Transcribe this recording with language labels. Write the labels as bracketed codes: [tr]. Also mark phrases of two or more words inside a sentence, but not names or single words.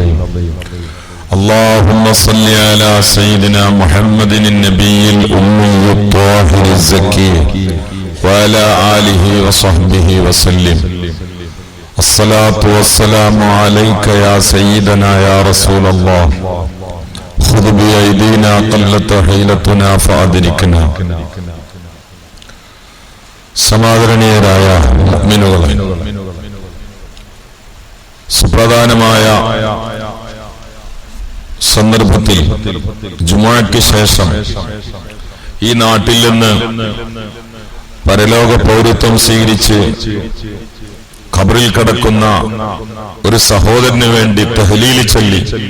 [ar] اللهم صل على سيدنا محمد النبي الأمي الطاهر الزكي وعلى آله وصحبه وسلم. الصلاة والسلام عليك يا سيدنا يا رسول الله. خذ بأيدينا قلت حيلتنا فأدركنا. [ml] സമാദരണീയരായ മുഅ്മിനുകളെ, സുപ്രധാനമായ സന്ദർഭത്തിൽ ജുമുഅയ്ക്ക് ശേഷം ഈ നാട്ടിൽ നിന്ന് പരലോക പൗരത്വം സ്വീകരിച്ച് ഖബറിൽ കിടക്കുന്ന ഒരു സഹോദരന് വേണ്ടി തഹ്ലീൽ ചൊല്ലി